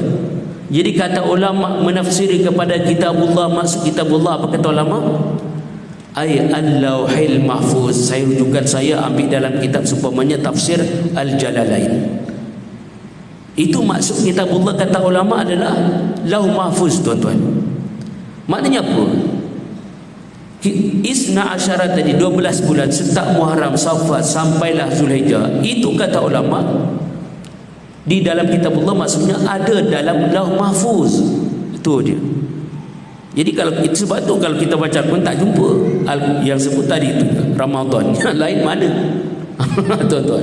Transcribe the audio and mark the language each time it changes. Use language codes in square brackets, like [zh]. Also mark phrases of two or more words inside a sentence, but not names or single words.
[ms] Jadi kata ulama menafsiri kepada kitabullah, maksud kitabullah apa kata ulama? Al-Lauhil Mahfuz. Saya rujukan, saya ambil dalam kitab seumpamanya tafsir Al-Jalalain. Itu maksud kitabullah kata ulama adalah Lauh Mahfuz tuan-tuan. Maknanya apa? [ar] اثنا عشر [ms] tadi 12 bulan setak Muharram, Safar sampailah Dzulhijjah. Itu kata ulama di dalam kitabullah, maksudnya ada dalam Lauh Mahfuz. Itu dia. Jadi kalau sebab tu kalau kita baca pun tak jumpa yang sebut tadi itu Ramadan. Yang lain mana? Tuan-tuan.